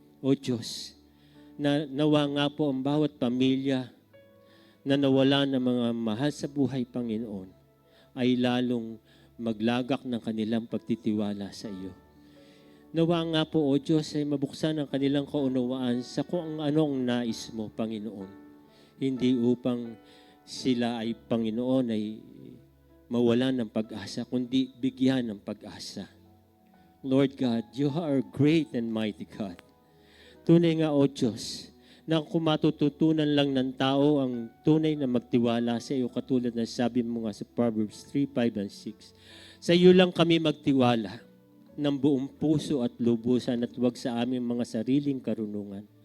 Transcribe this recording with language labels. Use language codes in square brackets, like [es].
[tl] O Diyos, na nawa nga po ang bawat pamilya na nawala ng mga mahal sa buhay, Panginoon, ay lalong maglagak ng kanilang pagtitiwala sa iyo. Nawa nga po, O Diyos, ay mabuksan ang kanilang kaunawaan sa kung anong nais mo, Panginoon. Hindi upang sila ay, Panginoon, ay mawalan ng pag-asa, kundi bigyan ng pag-asa. [en] Lord God, you are great and mighty God. [tl] Tunay nga, O Diyos, na kung matututunan lang ng tao ang tunay na magtiwala sa iyo, katulad na sabi mo nga sa Proverbs 3, 5, and 6. Sa iyo lang kami magtiwala ng buong puso at lubusan at huwag sa aming mga sariling karunungan.